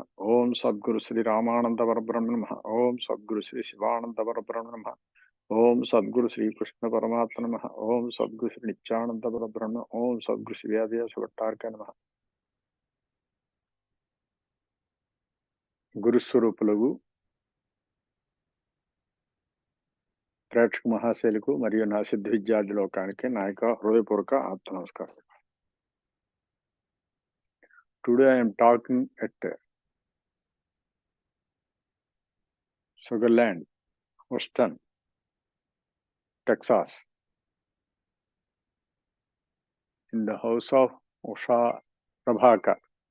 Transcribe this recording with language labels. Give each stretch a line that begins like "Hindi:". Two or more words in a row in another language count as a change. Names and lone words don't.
Sanskrit: Om Sadguru Sri Ramananda Parabrahma Namaha. Om Sadguru Sri Sivananda Parabrahma Namaha. Om Sadguru Sri Krishna Paramatma Namaha. Om Sadguru Sri Nityananda Parabrahma. Om Sadguru Sri Vyadya Savattarka Namaha.
Telugu: గురు స్వరూపులగు ప్రేక్షక మహాశైలకు మరియు నా సిద్ధ విద్యార్థి లోకానికి నా యొక్క హృదయపూర్వక ఆత్మ నమస్కారం.
English: today I am talking at Sugarland, Houston, Texas, in the house of Usha Prabhakar.